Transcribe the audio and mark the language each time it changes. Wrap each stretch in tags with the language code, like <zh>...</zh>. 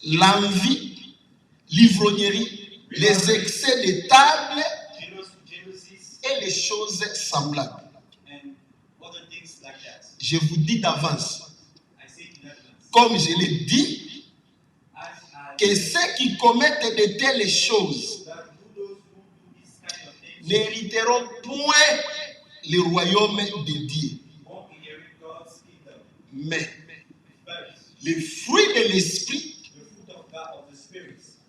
<fr>l'envie, l'ivrognerie, les excès de table</fr> <en>jealousies,</en> <fr>et les choses semblables.</fr> <en>and other things like that.</en> <fr>Je vous dis d'avance,</fr> <en>I say in advance,</en> <fr>comme je l'ai dit,</fr> <en>as I</en> <fr>que ceux qui commettent de telles choses</fr> <en>that those who do this kind of things</en> <fr>n'hériteront point le royaume de Dieu.</fr> <en>won't inherit God's kingdom.</en> <fr>Mais</fr> <en>But</en> <fr>le fruit de l'esprit,</fr> <en>the fruit of God of the Spirit,</en>